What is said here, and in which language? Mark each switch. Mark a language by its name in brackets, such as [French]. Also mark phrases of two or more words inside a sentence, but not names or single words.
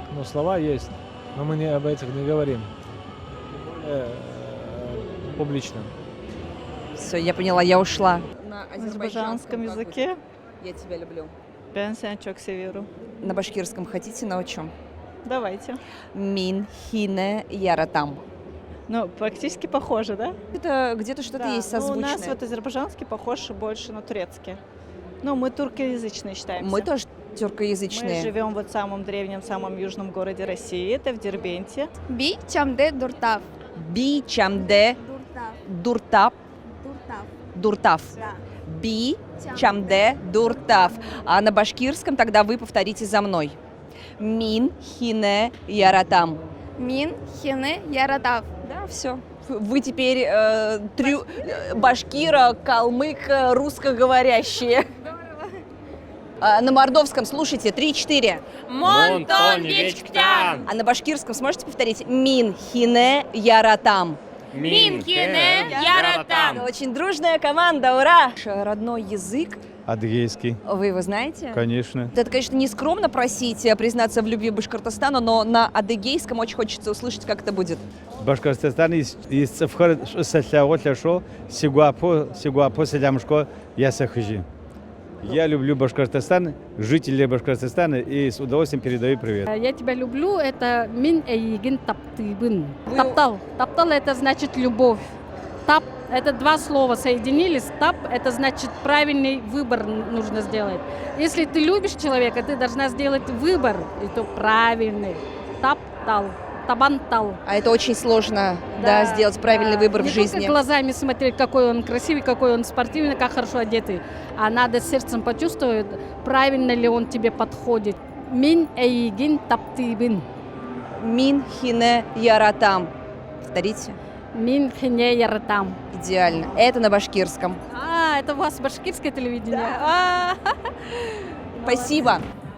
[Russian] Но слова есть, но мы об этих не говорим. Публично. Все, я поняла, я ушла. На азербайджанском языке «Я тебя люблю». [Turkish] ben seni çok seviyorum. [Russian] На башкирском хотите научу? Давайте. [Bashkir] Мин хине яратам. [Russian] Ну, практически похоже, да? Это где-то что-то Да. есть Ну, у созвучное. нас вот азербайджанский похож больше на турецкий. Ну, мы туркоязычные считаемся. Мы тоже Мы тюркоязычные. живем вот в самом древнем, самом южном городе России, это в Дербенте. [Kalmyk] Би чамде дуртав. Би чамде дуртап. Дуртав. Да. Би чамде дуртав. [Russian] А на башкирском тогда вы повторите за мной. [Bashkir] Мин хине яратам. Мин хине яратав. [Russian] Да, все. Вы теперь башкира, калмык, русскоговорящие. На мордовском слушайте 3-4. [Moksha] Монтон вечктян. [Russian] А на башкирском сможете повторить? [Bashkir] Мин хине яратам. Минхине [Russian] Это очень дружная команда, ура! Ваш родной язык, Адыгейский, вы его знаете? конечно. Это, конечно, не скромно просить признаться в любви Башкортостану, но на адыгейском очень хочется услышать, как это будет. [Adyghe] Башкортостан из цифр сосляшо сигуапо селямшко ясахыжи. [Russian] Я люблю Башкортостан, жителей Башкортостана, и с удовольствием передаю привет. Я тебя люблю, это [Yakut] мин эйгин таптыбын. [Russian] Вы- Таптал. Таптал это значит любовь. Тап это два слова соединились. Тап это значит правильный выбор нужно сделать. Если ты любишь человека, ты должна сделать выбор, и то правильный. [Yakut] Таптал. Табантал. [Russian] А это очень сложно, да, сделать правильный выбор Не в жизни. только глазами смотреть, какой он красивый, какой он спортивный, как хорошо одетый, а надо сердцем почувствовать, правильно ли он тебе подходит. [Yakut] Мин эйгин таптыбын. [Bashkir] Мин хине яратам. Повторите. Мин хине яратам. [Russian] Идеально. Это на башкирском. Это у вас башкирское телевидение? Спасибо.